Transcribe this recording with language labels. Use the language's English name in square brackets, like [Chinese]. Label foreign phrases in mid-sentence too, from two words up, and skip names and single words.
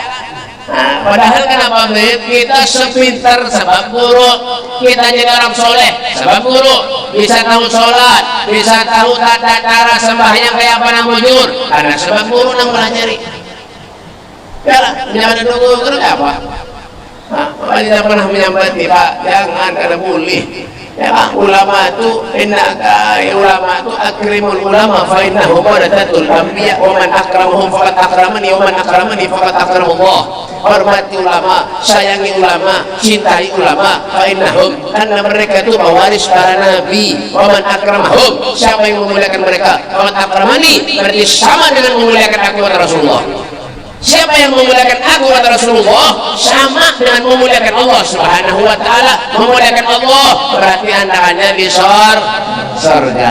[Banjar] Nah, padahal kenapa kita sepintar sebab guru, kita jadi orang soleh sebab guru, bisa tahu sholat, bisa tahu tata cara sembahyang kayak apa nang bujur, karena sebab guru nang pelajari. Ya lah, menyampaikan guru apa? Kita pernah menyambati Pak, jangan kada boleh. Ya kan, ulama itu ulama itu [Arabic] أكرموا العلماء فإنه ورثة الأنبياء ومن أكرمهم فقد أكرمني ومن أكرمني فقد أكرم الله. [Banjar] Hormati ulama, sayangi ulama, cintai ulama [Arabic] فإنهم, [Banjar] karena mereka itu pewaris para nabi. [Arabic] ومن أكرمهم, [Banjar] siapa yang memuliakan mereka [Arabic] فقد أكرمني, [Banjar] berarti sama dengan memuliakan aku kata Rasulullah. Siapa yang memuliakan aku kata Rasulullah sama dengan memuliakan Allah [Arabic] سبحانه وتعالى. [Banjar] Memuliakan Allah berarti andakannya di surga.